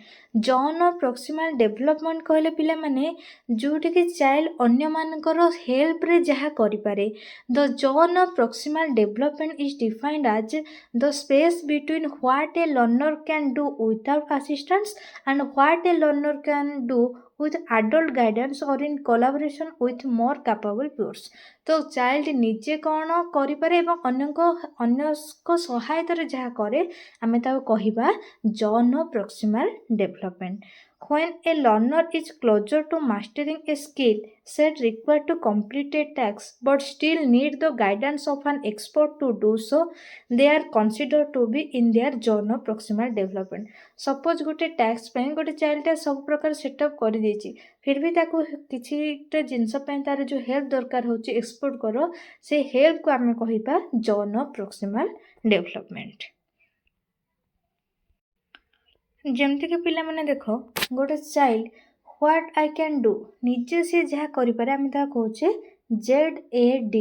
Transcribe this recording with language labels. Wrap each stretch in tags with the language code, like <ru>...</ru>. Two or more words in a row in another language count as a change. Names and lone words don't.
<en>zone of proximal development</en> <or>କହିଲେ ପିଲାମାନେ ଯେଉଁଠିକି ଚାଇଲ୍ଡ ଅନ୍ୟମାନଙ୍କର ହେଲ୍ପରେ ଯାହା କରିପାରେ।</or> <en>the zone of proximal development is defined as the space between what a learner can do without assistance and what a learner can do with adult guidance or in collaboration with more capable peers।</en> <or>ତ ଚାଇଲ୍ଡ ନିଜେ କ'ଣ କରିପାରେ ଏବଂ ଅନ୍ୟଙ୍କ ସହାୟତାରେ ଯାହା କରେ ଆମେ ତାକୁ କହିବା</or> <en>zone of proximal development. When a learner is closer to mastering a skill set required to complete a task but still need the guidance of an expert to do so, they are considered to be in their zone of proximal development।</en> <or>ସପୋଜ ଗୋଟେ ଟାସ୍କ ପାଇଁ ଗୋଟେ ଚାଇଲ୍ଡଟା ସବୁ ପ୍ରକାର ସେଟଅପ୍ କରିଦେଇଛି,</or> <hi>फिर भी</hi> <or>ତାକୁ କିଛିଟା ଜିନିଷ ପାଇଁ ତାର ଯେଉଁ ହେଲ୍ପ ଦରକାର ହେଉଛି ଏକ୍ସପର୍ଟଙ୍କର, ସେ ହେଲ୍ପକୁ ଆମେ କହିବା</or> <en>zone of proximal development.</en> <or>ଯେମିତିକି ପିଲାମାନେ ଦେଖ, ଗୋଟେ ଚାଇଲ୍ଡ</or> <en>what I can do,</en> <or>ନିଜେ ସିଏ ଯାହା କରିପାରେ ଆମେ ତାହା କହୁଛେ ZAD।</or>